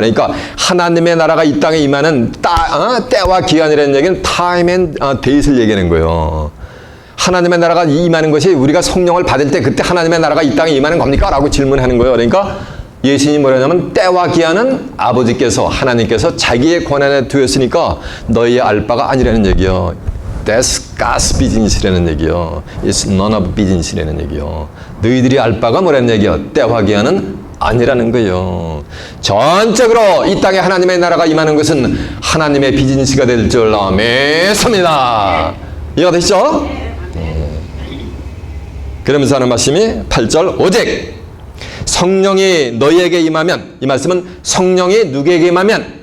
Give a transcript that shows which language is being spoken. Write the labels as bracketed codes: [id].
[ko] 그러니까 하나님의 나라가 이 땅에 임하는 때와 기한이라는 얘기는 [en] time and date [ko] 을 얘기하는 거예요. 하나님의 나라가 임하는 것이 우리가 성령을 받을 때 그때 하나님의 나라가 이 땅에 임하는 겁니까? 라고 질문하는 거예요. 그러니까 예수님이 뭐라냐면 때와 기한은 아버지께서, 하나님께서 자기의 권한에 두었으니까 너희의 알 바가 아니라는 얘기예요. [en] That's God's business라는 [ko] 얘기요. [en] It's none of business라는 얘기요. [ko] 너희들이 알 바가 뭐라는 얘기요? 때와 기한은 아니라는 거예요. 전적으로 이 땅에 하나님의 나라가 임하는 것은 하나님의 비즈니스가 될 줄 믿습니다. 이해가 되시죠? 그러면서 하는 말씀이 8절 오직 성령이 너희에게 임하면, 이 말씀은 성령이 누구에게 임하면?